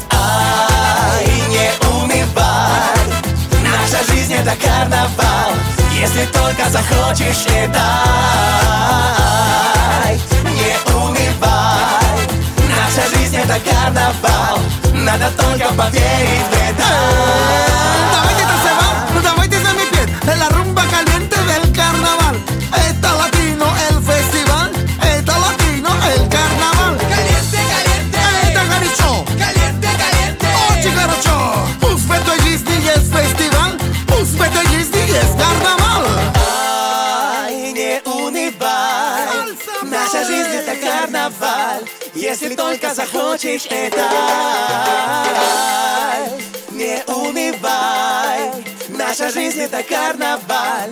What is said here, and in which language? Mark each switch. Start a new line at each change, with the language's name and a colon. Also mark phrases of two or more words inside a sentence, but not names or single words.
Russian: И не унывай, наша жизнь это карнавал. Если только захочешь, летай. Не унывай, наша жизнь это карнавал. Надо только поверить в это. Давайте танцевать, давайте замедлить.
Spanish: La rumba caliente del carnaval.
Russian: Это латино
Spanish: el festival.
Russian: Это латино
Spanish: el carnaval. Caliente, caliente.
Russian: Это горячо.
Spanish: Caliente, caliente.
Russian: Очень хорошо. Пусть в этой жизни есть фестиваль. Пусть в этой жизни есть карнавал. Не унывай, наша жизнь это карнавал. Если только захочешь, летай. Не унывай, наша жизнь это карнавал.